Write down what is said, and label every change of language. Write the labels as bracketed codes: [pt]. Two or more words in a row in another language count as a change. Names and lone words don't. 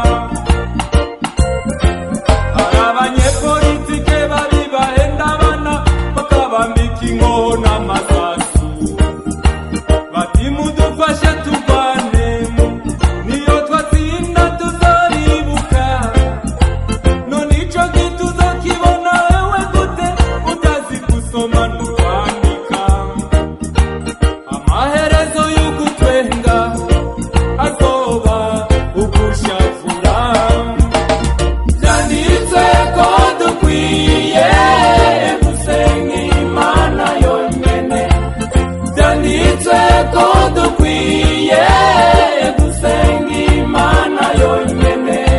[rn] Abanyepolitike babi bahenda abana bakabambika inkoho n'amasasu, bati mudufashe turwane, niyo twatsinda tuzoribuka. None ico giti uzokibona wewe gute utazi gusoma n'ukwandika? Amaherezo y'ugutwenga azoba ugushafura. Byanditswe ko dukwiye gusenga Imana yonyine, byanditswe ko dukwiye gusenga Imana yonyine,